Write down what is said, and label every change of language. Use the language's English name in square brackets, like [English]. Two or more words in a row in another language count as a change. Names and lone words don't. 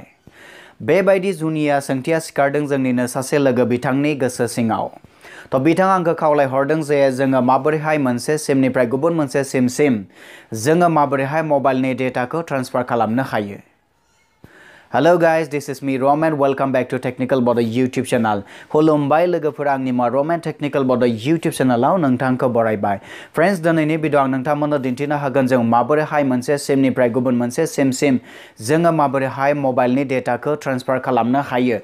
[Bodo] बेबायदि जुनिया सोंथिया सिखारदों जोंनिनो सासे लोगो बिथांनि गोसो सिङाव। थ' बिथाङा आंखौ खावलायहरदों जे जोङो माबोरैहाय मोनसे सिमनिफ्राय गुबुन मोनसे सिमसिम जोङो माबोरैहाय मबाइलनि डेटाखौ ट्रान्सफार खालामनो हायो। [English] Hello guys, This is me Ramen, welcome back to Technical Bud YouTube channel. [Bodo] खुलुमबाय लोगोफोरा, आंनि मुङा रमेन टेक्निकल बड यूट्यूब चैनलाव नोंथांखौ बरायबाय। फ्रेंड्स, दिनैनि भिडिअ आं नोंथांमोननो दिन्थिनो हागोन जों माबोरैहाय मोनसे सिमनिफ्राय गुबुन मोनसे सिमसिम जोङो माबोरैहाय मबाइलनि डेटाखौ ट्रान्सफार खालामनो हायो।